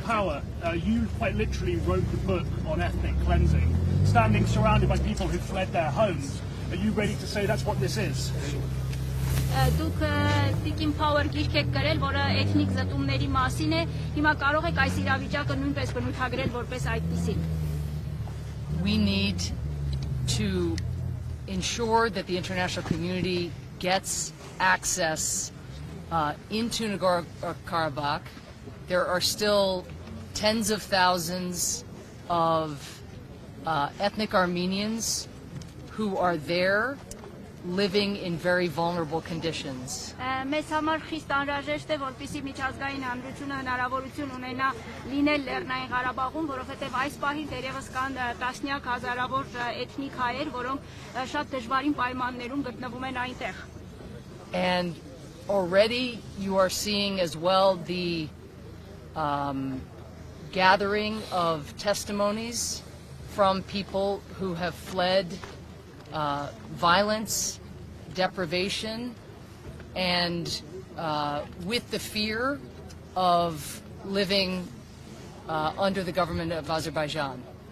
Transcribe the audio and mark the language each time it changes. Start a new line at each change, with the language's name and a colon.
English: Power, you quite literally wrote the book on ethnic cleansing, standing surrounded by people who fled their homes. Are you ready to say that's what this is?
Armenian: Դուք Տիկին Փաուեր գիրք եք գրել, որը էթնիկ զտումների մասին է, հիմա կարող եք այս իրավիճակը նույնպես բնութագրել որպես այդպիսին։
English: We need to ensure that the international community gets access into Nagorno-Karabakh. There are still tens of thousands of ethnic Armenians who are there living in very vulnerable conditions.
Armenian: Մեզ համար խիստ անհրաժեշտ է, որպեսզի միջազգային հանրությունը հնարավորություն ունենա լինել Լեռնային Ղարաբաղում, որովհետև այս պահին դեռևս կան տասնյակ հազարավոր էթնիկ հայեր, որոնք շատ դժվարին պայմաններում գտնվում են այնտեղ։
English: And already you are seeing as well the gathering of testimonies from people who have fled violence, deprivation, and with the fear of living under the government of Azerbaijan.